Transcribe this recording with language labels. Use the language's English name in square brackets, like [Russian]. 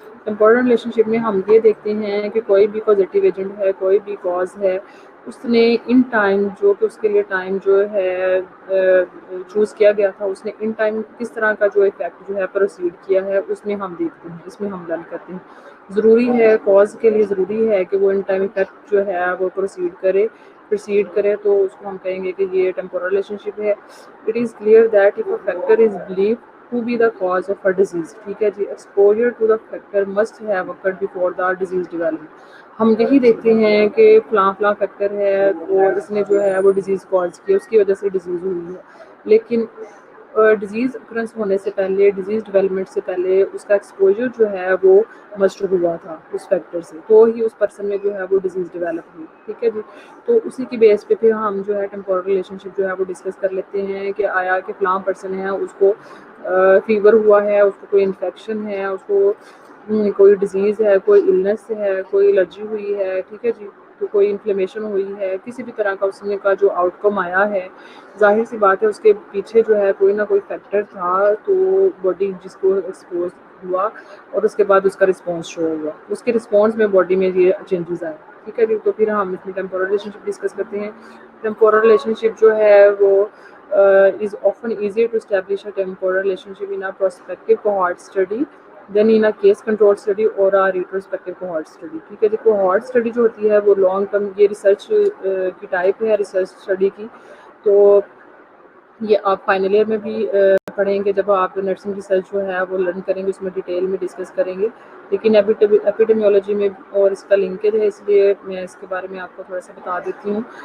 [Urdu] Temporal relation شپ میں ہم یہ دیکھتے ہیں کہ کوئی بھی پازیٹیو ایجنٹ ہے, کوئی بھی کاز ہے, اس نے ان ٹائم جو کہ اس کے لیے ٹائم جو ہے چوز کیا گیا تھا, اس نے ان ٹائم کس طرح کا جو افیکٹ جو ہے پروسیڈ کیا ہے اس میں ہم دیکھتے ہیں, اس میں ہم لرن کرتے ہیں. ضروری ہے کاز کے لیے ضروری ہے کہ وہ ان ٹائم افیکٹ جو ہے وہ پروسیڈ کرے تو اس کو ہم کہیں گے کہ یہ ٹیمپورل ریلیشن شپ ہے. [English] It is clear that if a factor is believed to be the cause of a disease, [Urdu] ٹھیک ہے جی, [English] exposure to the factor must have occurred before the disease development. [Urdu] ہم یہی دیکھتے ہیں کہ فلاں فلاں فیکٹر ہے اور اس نے جو ہے وہ ڈیزیز کاز کی, اس کی وجہ سے ڈیزیز ہوئی ہے, لیکن ڈیزیز اکرنس ہونے سے پہلے, ڈیزیز ڈیولپمنٹ سے پہلے اس کا ایکسپوجر جو ہے وہ مسٹ ہوا تھا اس فیکٹر سے, تو ہی اس پرسن میں جو ہے وہ ڈیزیز ڈیولپ ہوئی. ٹھیک ہے جی. تو اسی کی بیس پہ پھر ہم جو ہے ٹیمپورل ریلیشن شپ جو ہے وہ ڈسکس کر لیتے ہیں کہ آیا کہ فلاں پرسن ہے اس کو فیور ہوا ہے, اس کو کوئی انفیکشن ہے, اس کو کوئی ڈیزیز ہے, کوئی النس ہے, کوئی الرجی ہوئی ہے. ٹھیک ہے جی. تو کوئی انفلیمیشن ہوئی ہے, کسی بھی طرح کا اس میں کا جو آؤٹ کم آیا ہے, ظاہر سی بات ہے اس کے پیچھے جو ہے کوئی نہ کوئی فیکٹر تھا, تو باڈی جس کو ایکسپوز ہوا اور اس کے بعد اس کا رسپانس شو ہوا, اس کے رسپانس میں باڈی میں یہ چینجز آئے. ٹھیک ہے جی. تو پھر ہم اس میں ٹیمپورل ریلیشن شپ ڈسکس کرتے ہیں. [English] temporal relationship [Urdu] جو ہے وہ [English] is often easier to establish a temporal relationship in a prospective cohort study than in a case control study or a retrospective cohort study. [Urdu] ٹھیک ہے جی. cohort study جو ہوتی ہے وہ لانگ ٹرم, یہ ریسرچ کی ٹائپ ہے ریسرچ اسٹڈی کی, تو یہ آپ فائنل ایئر میں بھی پڑھیں گے جب آپ نرسنگ ریسرچ جو ہے وہ لرن کریں گے, اس میں ڈیٹیل میں ڈسکس کریں گے. لیکن ایپیڈیمیولوجی میں اور اس کا لنکیج ہے, اس لیے میں اس کے بارے میں آپ کو تھوڑا سا بتا دیتی ہوں.